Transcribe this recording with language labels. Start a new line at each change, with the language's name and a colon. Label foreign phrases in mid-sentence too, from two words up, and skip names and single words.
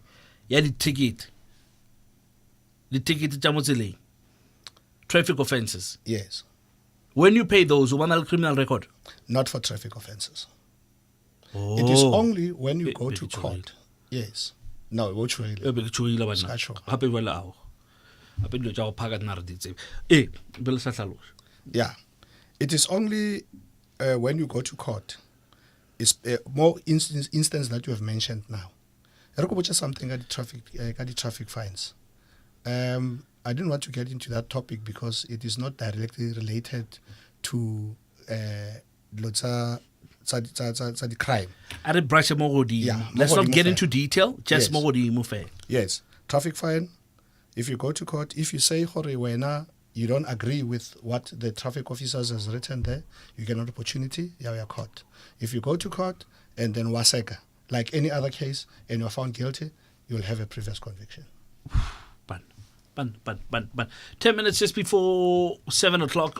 English: Yeah, the ticket. The ticket is traffic offenses. Yes. When you pay those, you want a criminal record? Not for traffic offenses. Oh. It is only when you go Be- to be- court. Yes. No, which way?
Northern Sotho: E be ke tšhoile bana. Ska tšhoga. Gape jwale ao. Gape dilo tša go phaka nna re di tsebe. Eh, be le sa hlaloša.
English: Yeah. It is only when you go to court. It's more instance that you have mentioned now. I
Northern Sotho: go botša
English: something at the traffic fines. I didn't want to get into that topic because it is not directly related to the crime.
Northern Sotho: A re brush mo godimo.
English: Yeah, Let's
Northern Sotho: mo
English: not
Northern Sotho: godimo
English: get
Northern Sotho: fela.
English: into detail, just Yes.
Northern Sotho: mo godimo fela.
English: Yes, traffic fine. If you go to court, if you say
Northern Sotho: gore wena
English: you don't agree with what the traffic officers has written there, you get an opportunity. You are caught. If you go to court and then waseka, like any other case, and you are found guilty, you will have a previous conviction. Ban. 10 minutes just before 7 o'clock.